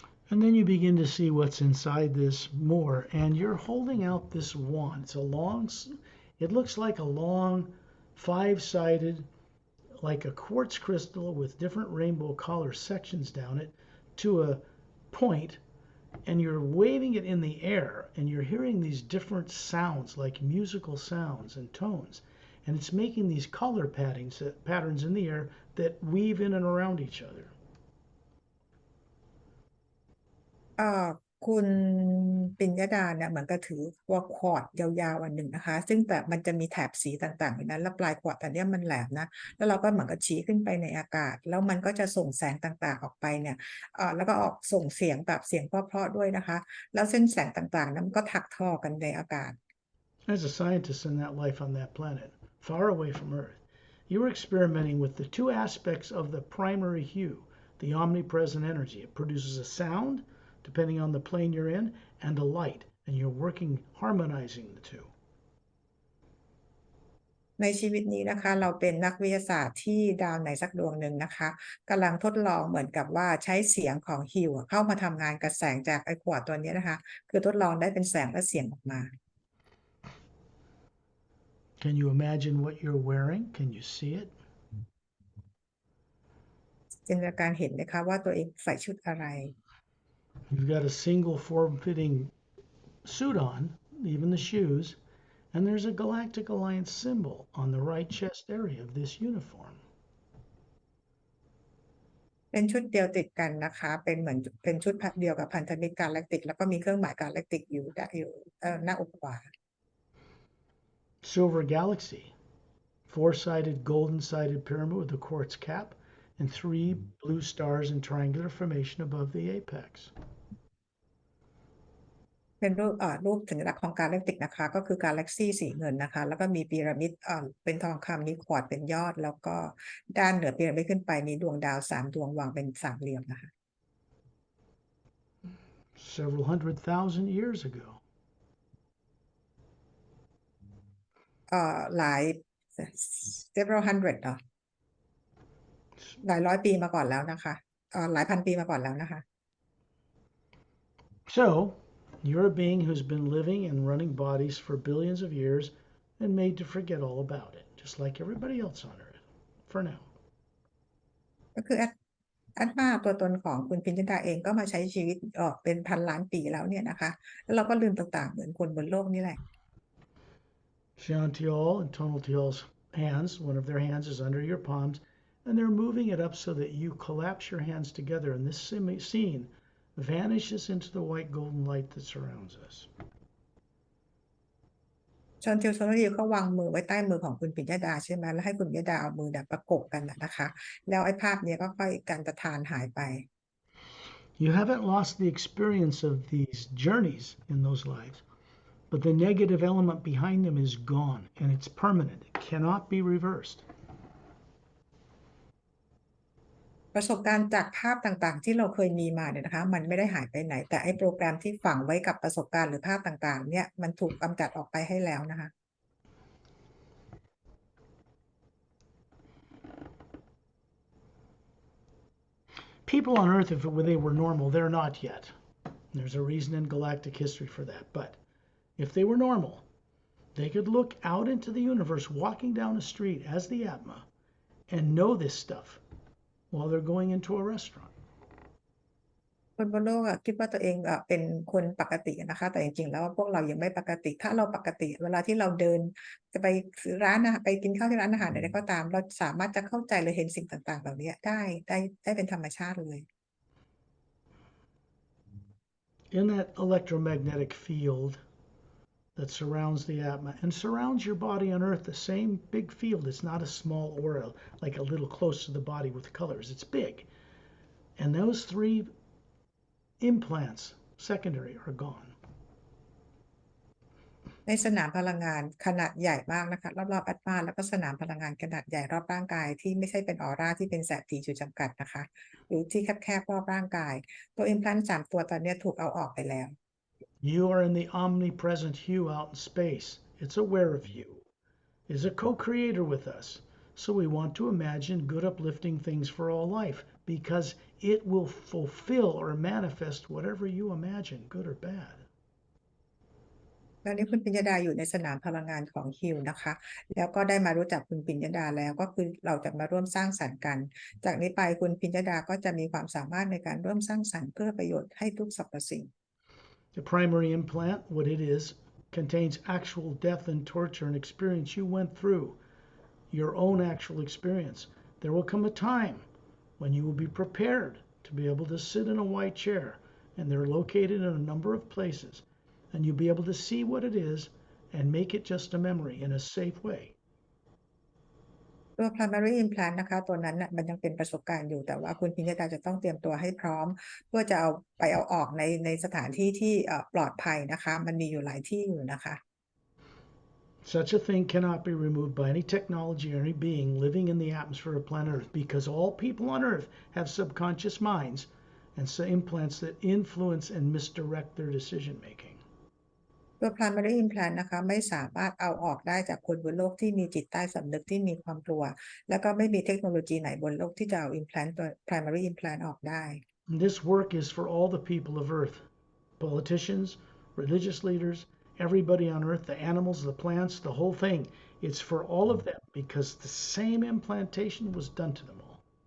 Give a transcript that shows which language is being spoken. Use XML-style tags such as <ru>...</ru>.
<en>And then you begin to see what's inside this more, and you're holding out this wand. It's a long, it looks like a long, five-sided, like a quartz crystal with different rainbow color sections down it to a point, and you're waving it in the air, and you're hearing these different sounds, like musical sounds and tones, and it's making these color patterns in the air that weave in and around each other.</en> <th>คุณปิญญดาเนี่ยเหมือนกับถือว่าคอร์ดยาวๆอันหนึ่งนะคะซึ่งแบบมันจะมีแถบสีต่างๆอยู่นั้นแล้วปลายคอร์ดอันนี้มันแหลมนะแล้วเราก็เหมือนกับชี้ขึ้นไปในอากาศแล้วมันก็จะส่งแสงต่างๆออกไปเนี่ยแล้วก็ออกส่งเสียงแบบเสียงเพราะๆด้วยนะคะแล้วเส้นแสงต่างๆนั้นมันก็ถักทอกันในอากาศ</th> <en>As a scientist in that life on that planet, far away from Earth, you were experimenting with the two aspects of the primary hue, the omnipresent energy. It produces a sound, depending on the plane you're in, and a light, and you're working harmonizing the two.</en> <th>ในชีวิตนี้นะคะเราเป็นนักวิทยาศาสตร์ที่ดาวไหนสักดวงหนึ่งนะคะกำลังทดลองเหมือนกับว่าใช้เสียงของฮิวเข้ามาทำงานกับแสงจากไอ้ขวดตัวนี้นะคะคือทดลองได้เป็นแสงและเสียงออกมา</th> <en>Can you imagine what you're wearing? Can you see it?</en> <th>จินตนาการเห็นไหมคะว่าตัวเองใส่ชุดอะไร</th> <en>You've got a single form-fitting suit on, even the shoes, and there's a Galactic Alliance symbol on the right chest area of this uniform.</en> <th>เป็นชุดเดียวติดกันนะคะเป็นเหมือนเป็นชุดเดียวกับพันธมิตรกาแล็กติกแล้วก็มีเครื่องหมายกาแล็กติกอยู่หน้าอกขวา</th> <en>Silver Galaxy, four-sided golden-sided pyramid with a quartz cap and three blue stars in triangular formation above the apex.</en> <th>เป็นรูปสัญลักษณ์ของกาแล็กติกนะคะก็คือกาแล็กซี่สีเงินนะคะแล้วก็มีพีระมิดเป็นทองคำมีควอร์ตเป็นยอดแล้วก็ด้านเหนือพีระมิดขึ้นไปมีดวงดาว3 ดวงวางเป็นสามเหลี่ยมนะคะ</th> <en>Several 100,000 years ago.</en> <th>หลาย</th> <en>several hundred</en> <th>หลายร้อยปีมาก่อนแล้วนะคะหลายพันปีมาก่อนแล้วนะคะ</th> <en>So, you're a being who's been living and running bodies for billions of years and made to forget all about it, just like everybody else on Earth, for now.</en> <th>ก็คือแอดมาตัวตนของคุณปิญญดาเองก็มาใช้ชีวิตเป็นพันล้านปีแล้วเนี่ยนะคะแล้วเราก็ลืมต่างๆเหมือนคนบนโลกนี่แหละ</th> <en>Shantiol and Tonaltiol's hands, one of their hands is under your palms, and they're moving it up so that you collapse your hands together, and this scene vanishes into the white golden light that surrounds us.</en> <th>ชอนทิวโซโนยิวเขาวางมือไว้ใต้มือของคุณปิญญดาใช่ไหมแล้วให้คุณปิญญดาเอามือประกบกันนะคะแล้วไอ้ภาพนี้ก็ค่อยการตะทานหายไป</th> <en>You haven't lost the experience of these journeys in those lives, but the negative element behind them is gone, and it's permanent. It cannot be reversed.</en> <th>ประสบการณ์จากภาพต่างๆที่เราเคยมีมาเนี่ยนะคะมันไม่ได้หายไปไหนแต่ไอ้โปรแกรมที่ฝังไว้กับประสบการณ์หรือภาพต่างๆเนี่ยมันถูกกำจัดออกไปให้แล้วนะคะ</th> <en>People on Earth, if they were normal, they're not yet. There's a reason in galactic history for that. But if they were normal, they could look out into the universe walking down a street as the Atma and know this stuff while they're going into a restaurant.</en> <th>คนบนโลกคิดว่าตัวเองเป็นคนปกตินะคะแต่จริงๆแล้วพวกเรายังไม่ปกติถ้าเราปกติเวลาที่เราเดินจะไปซื้อร้านไปกินข้าวที่ร้านอาหารใดๆก็ตามเราสามารถจะเข้าใจหรือเห็นสิ่งต่างๆเหล่านี้ได้เป็นธรรมชาติเลย</th> <en>In that electromagnetic field that surrounds the Atma and surrounds your body on Earth, the same big field. It's not a small aura like a little close to the body with colors. It's big. And those three implants, secondary, are gone.</en> <th>ในสนามพลังงานขนาดใหญ่มากนะคะรอบๆแอตมาแล้วก็สนามพลังงานขนาดใหญ่รอบร่างกายที่ไม่ใช่เป็นออร่าที่เป็นแสงสีจุดจำกัดนะคะหรือที่แคบๆรอบร่างกายตัวอิมพลานต์3ตัวตอนนี้ถูกเอาออกไปแล้ว</th> <en>You are in the omnipresent hue out in space. It's aware of you. It's a co-creator with us. So we want to imagine good uplifting things for all life because it will fulfill or manifest whatever you imagine, good or bad.</en> <th>ตอนนี้คุณปิญญดาอยู่ในสนามพลังงานของฮิวนะคะแล้วก็ได้มารู้จักคุณปิญญดาแล้วก็คือเราจะมาร่วมสร้างสรรค์กันจากนี้ไปคุณปิญญดาก็จะมีความสามารถในการร่วมสร้างสรรค์เพื่อประโยชน์ให้ทุกสรรพสิ่ง</th> <en>The primary implant, what it is, contains actual death and torture and experience you went through, your own actual experience. There will come a time when you will be prepared to be able to sit in a white chair, and they're located in a number of places, and you'll be able to see what it is and make it just a memory in a safe way.</en> <th>ตัว primary implant นะคะตัวนั้นมันยังเป็นประสบการณ์อยู่แต่ว่าคุณปิญญดาจะต้องเตรียมตัวให้พร้อมเพื่อจะเอาออกในสถานที่ที่ปลอดภัยนะคะมันมีอยู่หลายที่อยู่นะคะ</th> <en>Such a thing cannot be removed by any technology or any being living in the atmosphere of planet Earth because all people on Earth have subconscious minds and implants that influence and misdirect their decision making.</en> <th>ตัว primary implant นะคะไม่สามารถเอาออกได้จากคนบนโลกที่มีจิตใต้สำนึกที่มีความกลัวแล้วก็ไม่มีเทคโนโลยีไหนบนโลกที่จะเอา implant ตัว primary implant ออกได้</th> <en>This work is for all the people of Earth, politicians, religious leaders, everybody on Earth, the animals, the plants, the whole thing. It's for all of them because the same implantation was done to them all.</en>